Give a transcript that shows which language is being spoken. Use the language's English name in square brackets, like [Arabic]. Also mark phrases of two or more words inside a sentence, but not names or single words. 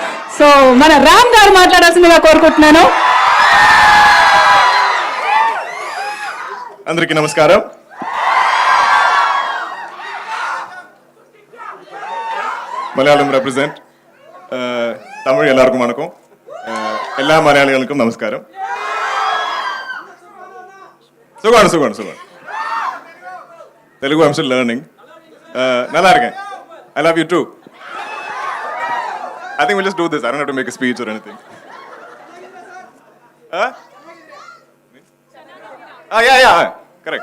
[Telugu] సో మన రామ్ గారు మాట్లాడాల్సిందిగా కోరుకుంటున్నాను. అందరికీ నమస్కారం. [Malayalam] മലയാളം റെപ്രസെന്റ് തമിഴ് എല്ലാവർക്കും വണക്കം. എല്ലാ മലയാളികൾക്കും നമസ്കാരം. സുഖമാണ്. [English] Telugu I'm still learning. [Tamil] நல்லா இருக்கேன். [English] I love you too. I think we'll just do this. I don't have to make a speech or anything. Yeah. Correct.